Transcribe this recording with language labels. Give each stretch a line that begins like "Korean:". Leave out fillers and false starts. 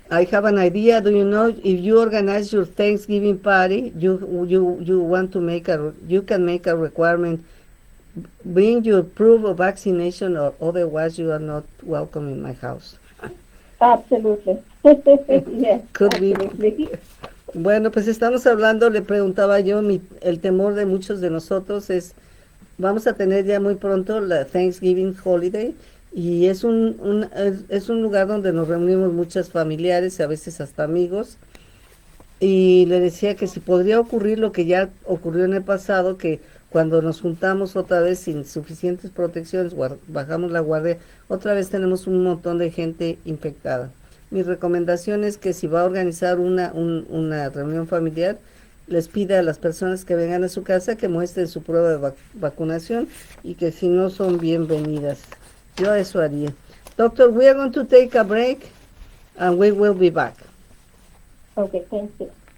English: I have an idea. Do you know if you organize your Thanksgiving party, you want to you can make a requirement. Bring your proof of vaccination, or otherwise you are not welcome in my house. Absolutely. Yes, Could absolutely.
Spanish: Bueno, pues estamos hablando, le preguntaba yo, el temor de muchos de nosotros es, vamos a tener ya muy pronto la Thanksgiving holiday y es es un lugar donde nos reunimos muchas familiares y a veces hasta amigos, y le decía que si podría ocurrir lo que ya ocurrió en el pasado, que cuando nos juntamos otra vez sin suficientes protecciones, bajamos la guardia, otra vez tenemos un montón de gente infectada. Mi recomendación es que si va a organizar una reunión familiar, les pida a las personas que vengan a su casa que muestren su prueba de vacunación y que si no son bienvenidas. Yo eso haría.
English: Doctor, we are going to take a break and we will be back. Okay, thank you.